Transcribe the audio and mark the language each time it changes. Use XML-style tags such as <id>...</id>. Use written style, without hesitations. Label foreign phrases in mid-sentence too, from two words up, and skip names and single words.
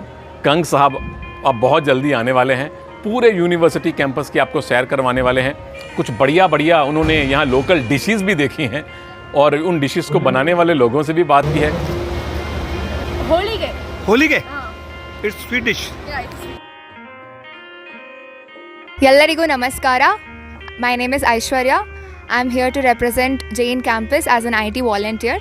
<hi>कंग साहब अब बहुत जल्दी आने वाले हैं, पूरे यूनिवर्सिटी कैंपस की आपको सैर करवाने वाले हैं। कुछ बढ़िया उन्होंने यहाँ लोकल डिशेस भी देखी हैं और उन डिशेस को बनाने वाले लोगों से भी बात की है।</hi> <en>Holige it's sweetish.</en> <kn>ಎಲ್ಲರಿಗೂ ನಮಸ್ಕಾರ.</kn> <en>My name is Aishwarya. I'm here to represent Jain campus as an IT volunteer.</en>